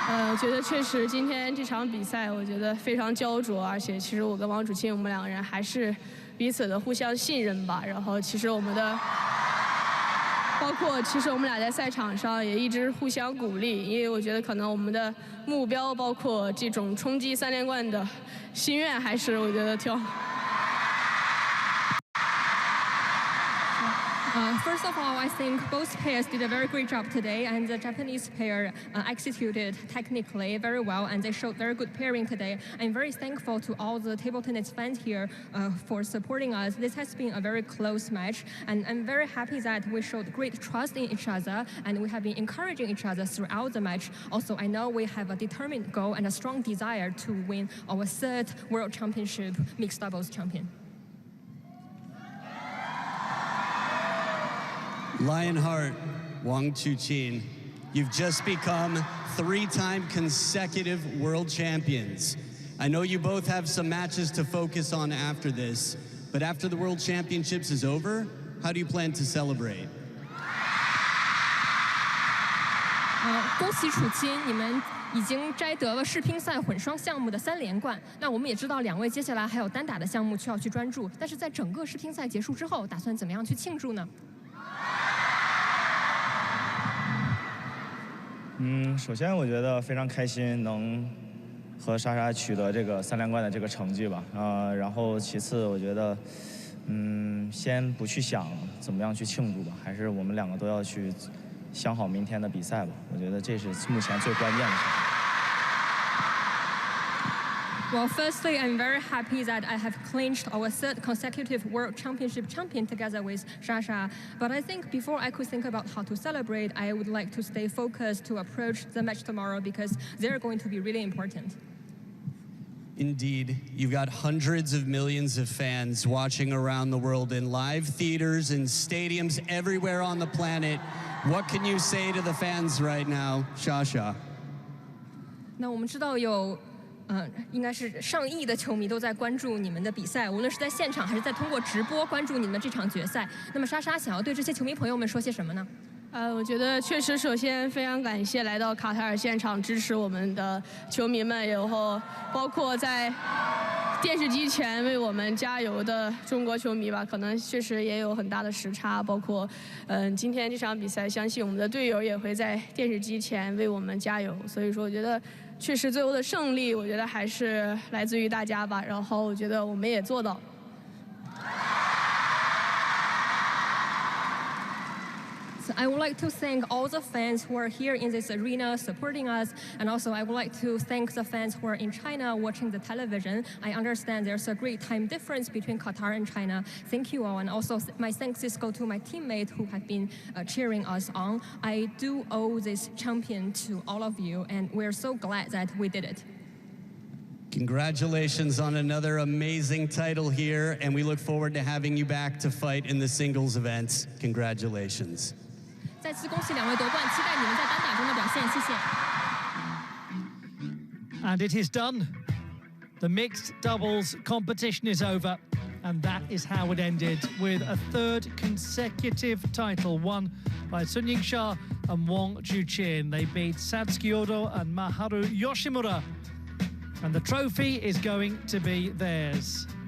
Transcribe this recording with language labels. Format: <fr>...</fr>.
<zh>我觉得确实今天这场比赛，我觉得非常焦灼，而且其实我跟王楚钦我们2个人还是彼此的互相信任吧。然后其实我们的，包括其实我们俩在赛场上也一直互相鼓励，因为我觉得可能我们的目标，包括这种冲击3连冠的心愿，还是我觉得挺。</zh> <en>First of all, I think both pairs did a very great job today, and the Japanese pair executed technically very well, and they showed very good pairing today. I'm very thankful to all the table tennis fans here for supporting us. This has been a very close match, and I'm very happy that we showed great trust in each other, and we have been encouraging each other throughout the match. Also, I know we have a determined goal and a strong desire to win our 3rd World Championship mixed doubles champion. Lionheart, Wang Chuqin, you've just become 3-time consecutive world champions. I know you both have some matches to focus on after this, but after the World Championships is over, how do you plan to celebrate?</en> <zh>恭喜楚钦，你们已经摘得了世乒赛混双项目的3连冠。那我们也知道2位接下来还有单打的项目需要去专注，但是在整个世乒赛结束之后，打算怎么样去庆祝呢？首先我觉得非常开心能和莎莎取得这个3连冠的这个成绩吧。然后其次我觉得，先不去想怎么样去庆祝吧，还是我们2个都要去想好明天的比赛吧。我觉得这是目前最关键的事情。</zh> <en>Well, firstly, I'm very happy that I have clinched our 3rd consecutive World Championship champion together with Shasha. But I think before I could think about how to celebrate, I would like to stay focused to approach the match tomorrow because they're going to be really important. Indeed, you've got hundreds of millions of fans watching around the world in live theaters and stadiums everywhere on the planet. What can you say to the fans right now, Shasha?</en> <zh>那我们知道有应该是上亿的球迷都在关注你们的比赛，无论是在现场还是在通过直播关注你们的这场决赛。那么莎莎想要对这些球迷朋友们说些什么呢？我觉得确实，首先非常感谢来到卡塔尔现场支持我们的球迷们，然后包括在电视机前为我们加油的中国球迷吧，可能确实也有很大的时差，包括今天这场比赛，相信我们的队友也会在电视机前为我们加油。所以说，我觉得确实最后的胜利，我觉得还是来自于大家吧。然后我觉得我们也做到了。</zh> <en>I would like to thank all the fans who are here in this arena supporting us, and also I would like to thank the fans who are in China watching the television. I understand there's a great time difference between Qatar and China. Thank you all, and also my thanks go to my teammates who have been cheering us on. I do owe this champion to all of you, and we're so glad that we did it. Congratulations on another amazing title here, and we look forward to having you back to fight in the singles events. Congratulations.</en> <zh>再次恭喜两位夺冠，期待你们在单打中的表现，谢谢。</zh> <en>And it is done. The mixed doubles competition is over, and that is how it ended, with a third consecutive title won by Yingsha and Chuqin. They beat Satsuki Odo and Maharu Yoshimura, and the trophy is going to be theirs.</en>